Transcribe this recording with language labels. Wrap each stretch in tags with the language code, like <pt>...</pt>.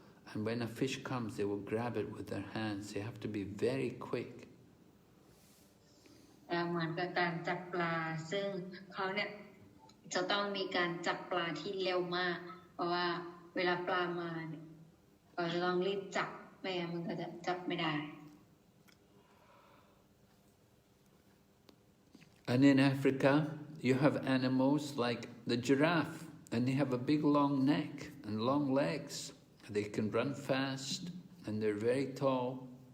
<en>And when a fish comes, they will grab it with their hands. They have to be very quick.</en> <th>เหมือนกับการจับปลาซึ่งเขาเนี่ยจะต้องมีการจับปลาที่เร็วมากเพราะว่าเวลาปลามาเนี่ยก็จะต้องรีบจับไม่งั้นมันก็จะจับไม่ได้</th> <en>And in Africa, you have animals like the giraffe, and they have a big long neck and long legs. They can run fast, and they're very tall.</en>